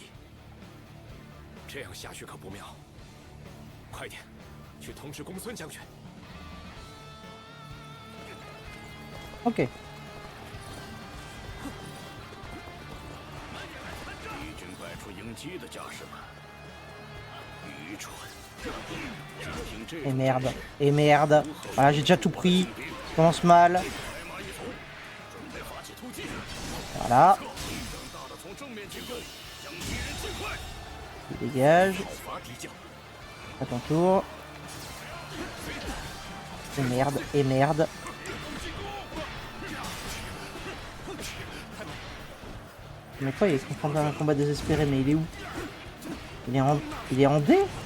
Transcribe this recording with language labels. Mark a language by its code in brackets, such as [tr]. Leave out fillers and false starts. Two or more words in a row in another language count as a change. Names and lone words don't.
[zh] 这样下去可不妙。快点，去通知公孙将军。 Ok. 敌军摆出迎击的架势了，愚蠢！仅凭这 [fr] Et merde. Et merde. Voilà, j'ai déjà tout pris. Je commence mal. [zh] 白马一从，准备发起突击， Voilà. 正大的从正面进攻，将敌人尽快 [fr] Il dégage. [zh] 讨伐敌将。 [fr] À ton tour. Et merde. Et merde. Mais quoi, il est confronté à un combat désespéré, mais il est où? Il est en D?